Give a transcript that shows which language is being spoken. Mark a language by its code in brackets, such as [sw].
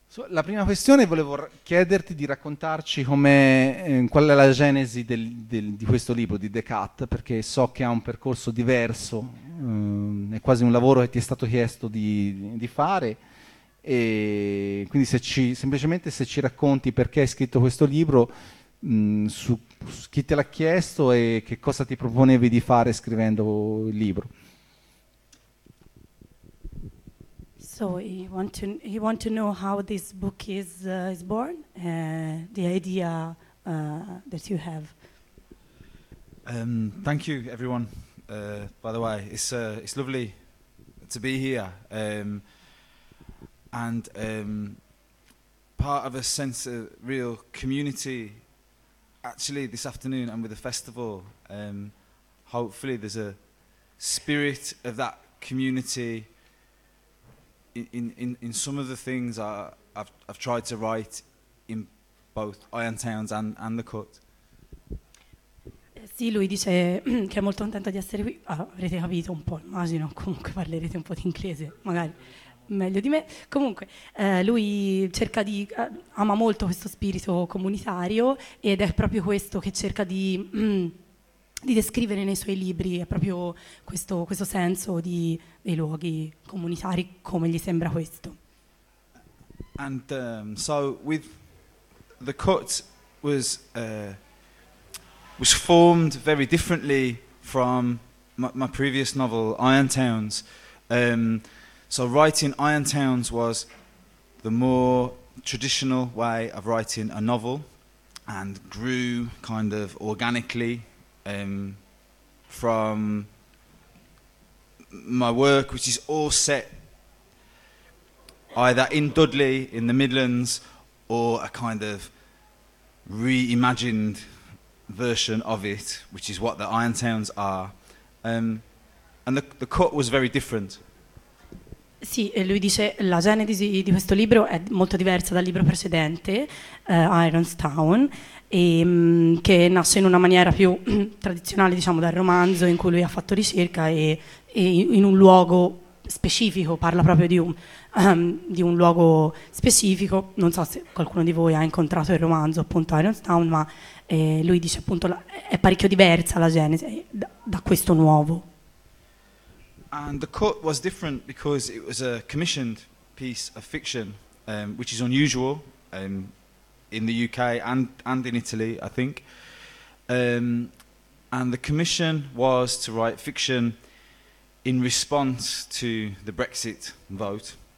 [it] La prima questione, volevo chiederti di raccontarci qual è la genesi di questo libro, di The Cut, perché so che ha un percorso diverso, è quasi un lavoro che ti è stato chiesto di fare. E quindi se ci racconti perché hai scritto questo libro, su chi te l'ha chiesto e che cosa ti proponevi di fare scrivendo il libro. [en] So you want to know how this book is born, the idea that you have. Thank you everyone, by the way, it's lovely to be here. And part of a sense of real community, actually, this afternoon and with the festival, hopefully there's a spirit of that community in some of the things I've tried to write in both Iron Towns and The Cut. [it] Sì, lui dice che è molto contento di essere qui. Ah, avrete capito un po', immagino, comunque parlerete un po' di inglese, magari. Meglio di me. Comunque, lui cerca di ama molto questo spirito comunitario ed è proprio questo che cerca di descrivere nei suoi libri, è proprio questo senso dei luoghi comunitari, come gli sembra questo. [en] And so with The Cut was formed very differently from my previous novel Iron Towns. So writing Iron Towns was the more traditional way of writing a novel, and grew kind of organically from my work, which is all set either in Dudley in the Midlands or a kind of reimagined version of it, which is what the Iron Towns are. And the cut was very different. [it] Sì, lui dice la genesi di questo libro è molto diversa dal libro precedente, Ironstown, che nasce in una maniera più tradizionale, diciamo, dal romanzo in cui lui ha fatto ricerca e in un luogo specifico, parla proprio di un luogo specifico. Non so se qualcuno di voi ha incontrato il romanzo, appunto, Ironstown, ma lui dice appunto è parecchio diversa la genesi da questo nuovo. [en] And the cut was different because it was a commissioned piece of fiction, which is unusual in the UK and in Italy, I think. And the commission was to write fiction in response to the Brexit vote.